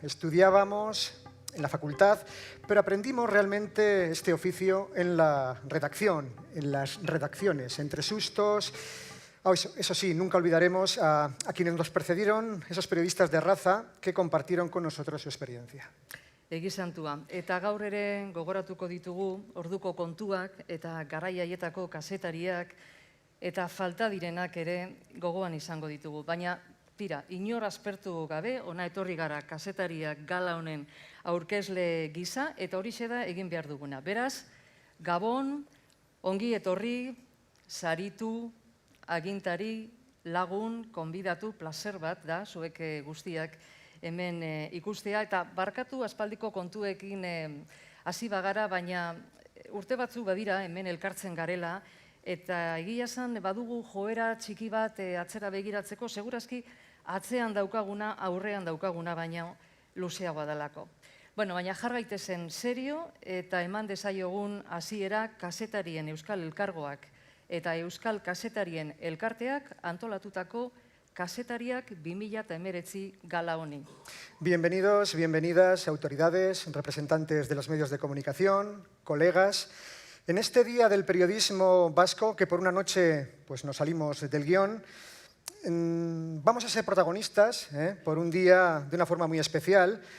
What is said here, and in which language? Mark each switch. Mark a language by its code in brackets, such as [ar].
[es] Estudiábamos en la facultad, pero aprendimos realmente este oficio en la redacción, en las redacciones, entre sustos. Eso sí, nunca olvidaremos a quienes nos precedieron, esos periodistas de raza que compartieron con nosotros su experiencia. Egisantua. [eu] Eta gaur ere gogoratuko ditugu orduko kontuak eta garai haietako kazetariak eta falta direnak ere gogoan izango ditugu. Baina, tira, inor aspertu gabe, ona etorri gara kazetariak gala honen aurkezle gisa, eta horixe da egin behar duguna. Beraz, Gabon, ongi etorri, saritu, agintari, lagun, konbidatu, plazer bat da, zuek guztiak hemen ikustea, eta barkatu aspaldiko kontuekin hasi bagara, baina urte batzu badira hemen elkartzen garela, eta egia esan badugu joera txiki bat atzera begiratzeko, segurazki atzean daukaguna, aurrean daukaguna, baina luzeagoa dalako. Bueno, baina jarraitezen serio eta eman dezaiogun hasiera kazetarien Euskal Elkargoak eta Euskal Kazetarien Elkarteak antolatutako Kazetariak 2019 gala honi. [es] Bienvenidos, bienvenidas, autoridades, representantes de los medios de comunicación, colegas. En este día del periodismo vasco, que por una noche pues, nos salimos del guión, vamos a ser protagonistas por un día de una forma muy especial.